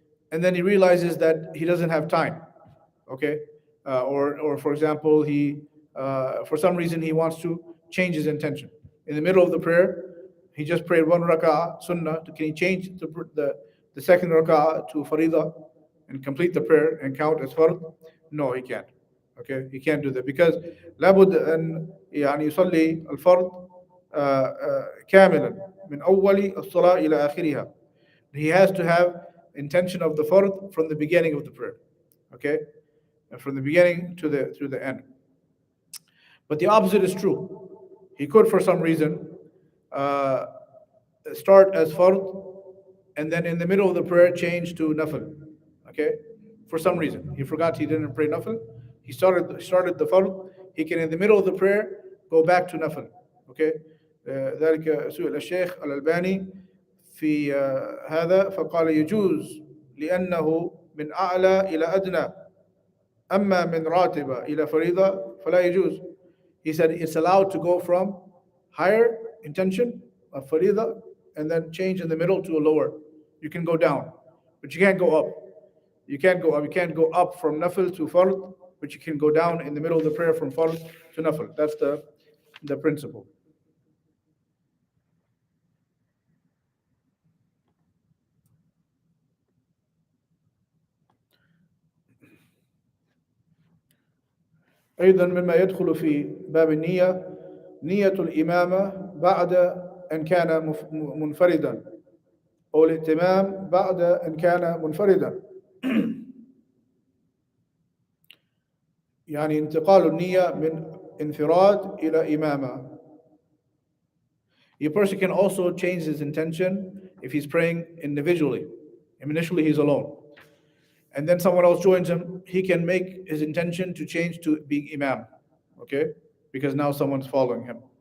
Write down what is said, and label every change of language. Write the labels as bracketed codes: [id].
[en] And then he realizes that he doesn't have time, okay? Or for example, he for some reason he wants to change his intention. In the middle of the prayer, he just prayed 1 rak'ah, Sunnah. Can he change the second rak'ah to Farida and complete the prayer and count as Fard? No, he can't. Okay, he can't do that because [ar] لابد أن يعني يصلي الفرض كاملا من أول الصلاة إلى آخرها. [en] He has to have intention of the fard from the beginning of the prayer. Okay? And from the beginning to the end. But the opposite is true. He could, for some reason, uh, start as fard and then in the middle of the prayer change to nafil. Okay? For some reason. He forgot he didn't pray nafil. He started the fard. He can, in the middle of the prayer, go back to nafil. Okay? [ar] ذلك سئل الشيخ الألباني في هذا فقال يجوز لأنه من أعلى إلى أدنى أما من راتبة إلى فريضة فلا يجوز. [en] He said it's allowed to go from higher intention of farida and then change in the middle to a lower. You can go down, but you can't go up. You can't go up. You can't go up from nafil to fard, but you can go down in the middle of the prayer from fard to nafil. That's the principle. [ar] أيضا مما يدخل في باب النية نية الإمامة بعد أن كان منفردا أو الائتمام بعد أن كان منفردا. يعني انتقال النية من انفراد إلى إمامة. [en] A person can also change his intention if he's praying individually. Initially he's alone. And then someone else joins him, he can make his intention to change to being imam, okay? Because now someone's following him.